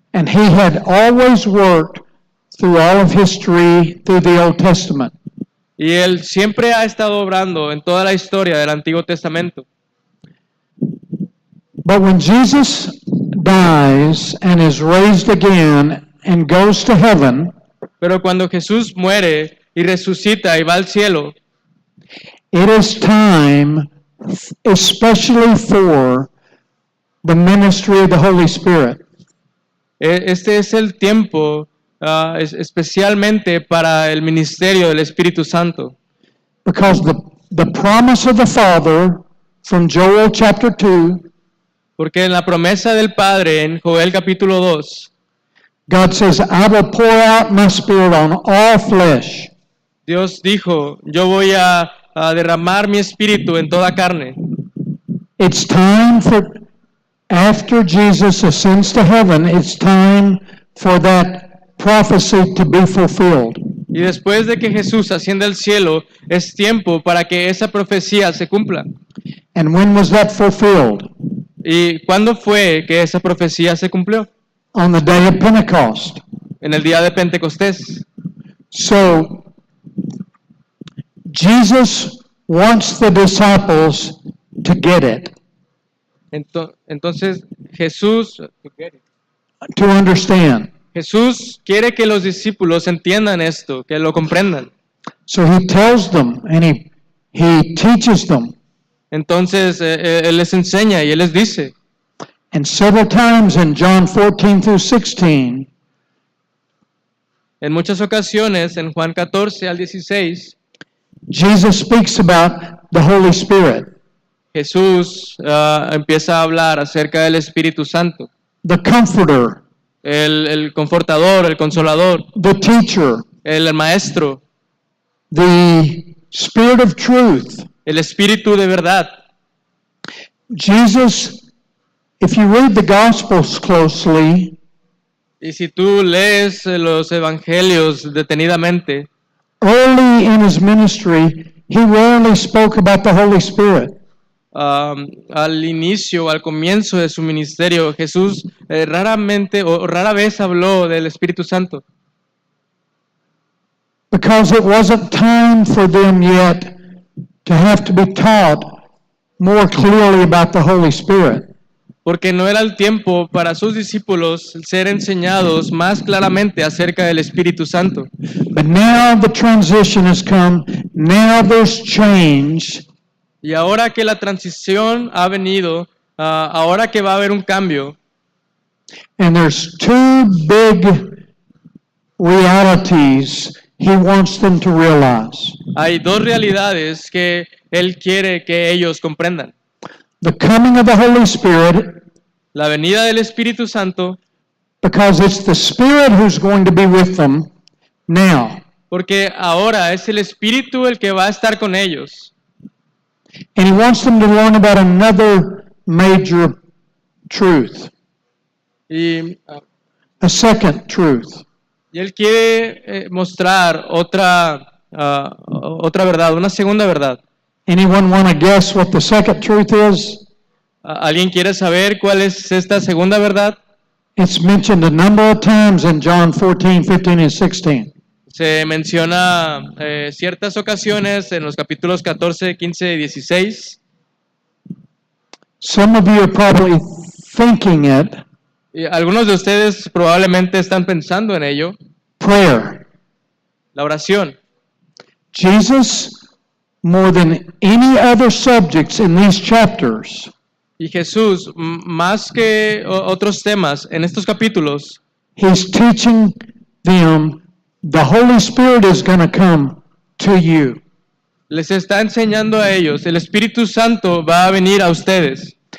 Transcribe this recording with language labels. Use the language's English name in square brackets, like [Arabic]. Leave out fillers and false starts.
[English] And He had always worked through all of history through the Old Testament. [Spanish] Y Él siempre ha estado obrando en toda la historia del Antiguo Testamento. [English] But when Jesus dies and is raised again and goes to heaven, [Spanish] Pero cuando Jesús muere y resucita y va al cielo, [English] it is time, especially for the ministry of the Holy Spirit. [Spanish] este es el tiempo especialmente para el ministerio del Espíritu Santo. [English] Because the promise of the Father from Joel chapter 2, [Spanish] Porque en la promesa del Padre en Joel capítulo 2, [English] God says, I will pour out my Spirit on all flesh. [Spanish] Dios dijo, yo voy a derramar mi espíritu en toda carne. [English] It's time for, after Jesus ascends to heaven, it's time for that prophecy to be fulfilled. [Spanish] Y después de que Jesús asciende al cielo, es tiempo para que esa profecía se cumpla. [English] And when was that fulfilled? [Spanish] ¿Y cuándo fue que esa profecía se cumplió? [English] On the day of Pentecost. [Spanish] En el día de Pentecostés. [English] So, Jesus wants the disciples to get it, [Spanish] Entonces Jesús [English] to understand. [Spanish] quiere que los discípulos entiendan esto, que lo comprendan. [English] So He tells them and He teaches them. [Spanish] Entonces Él les enseña y Él les dice. [English] And several times in John 14 through 16, [Spanish] En muchas ocasiones, en Juan 14 al 16, [English] Jesus speaks about the Holy Spirit, [Spanish] Jesús empieza a hablar acerca del Espíritu Santo, [English] the Comforter, [Spanish] el confortador, el consolador, [English] the Teacher, [Spanish] el maestro, [English] the Spirit of Truth. [Spanish] el Espíritu de verdad. [English] Jesus, if you read the Gospels closely, [Spanish] Y si tú lees los evangelios detenidamente, [English] early in His ministry, He rarely spoke about the Holy Spirit. [Spanish] al inicio, al comienzo de su ministerio, Jesús raramente o rara vez habló del Espíritu Santo. [English] Because it wasn't time for them yet to have to be taught more clearly about the Holy Spirit. [Spanish] Porque no era el tiempo para sus discípulos ser enseñados más claramente acerca del Espíritu Santo. [English] But now the transition has come. Now there's change. [Spanish] Y ahora que la transición ha venido, ahora que va a haber un cambio, [English] And there's two big realities He wants them to realize. [Spanish] hay dos realidades que Él quiere que ellos comprendan. [English] The coming of the Holy Spirit, [Spanish] la venida del Espíritu Santo, [English] because it's the Spirit who's going to be with them now. [Spanish] porque ahora es el Espíritu el que va a estar con ellos. [English] And he wants them to learn about another major truth, [Spanish] Y [English] a second truth. [Spanish] Y él quiere mostrar otra verdad, una segunda verdad. [English] Anyone want to guess what the second truth is? [Spanish] ¿Alguien quiere saber cuál es esta segunda verdad? [English] It's mentioned a number of times in John 14, 15, and 16. [Spanish] Se menciona ciertas ocasiones en los capítulos 14, 15 y 16. [English] Some of you are probably thinking it, [Spanish] Y algunos de ustedes probablemente están pensando en ello. [English] prayer. [Spanish] La oración. [English] Jesus, more than any other subjects in these chapters, [Spanish] Y Jesús, más que otros temas en estos capítulos, [English] he's teaching them the Holy Spirit is going to come to you. [Spanish] les está enseñando a ellos, el Espíritu Santo va a venir a ustedes.